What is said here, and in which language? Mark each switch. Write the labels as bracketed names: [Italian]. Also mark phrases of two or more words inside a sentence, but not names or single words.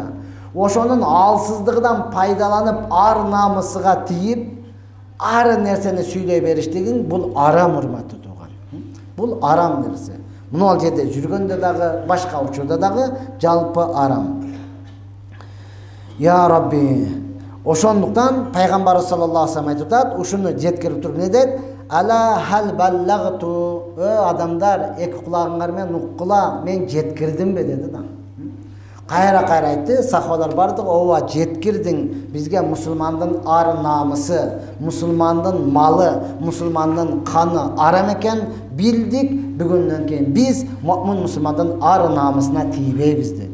[Kyrgyz] Ошонун алсыздыгынан пайдаланып ар намысыга тийип, ар нерсени сүйлөй бериштигиң бул арам, урматтуу тууган. Бул арам нерсе. Мына жерде жүргөндө дагы, башка учурда дагы жалпы арам. [Arabic] يا رب, [Kyrgyz] ошондуктан пайгамбарыбыз [Arabic] صلى الله عليه وسلم [Kyrgyz] айтат, ушуну жеткирип туруп не дейт? [Arabic] ألا هل بلغت, [Kyrgyz] адамдар, эки кулагыңар менен уккула, мен жеткирдимби деди да. Кайра айтты, сахабалар бардык, ооба жеткирдиң, бизге мусулмандын ар намысы, мусулмандын малы, мусулмандын каны арам экен, билдик, бүгүндөн кийин биз муъмин мусулмандын ар намысына тийбейбиз деди.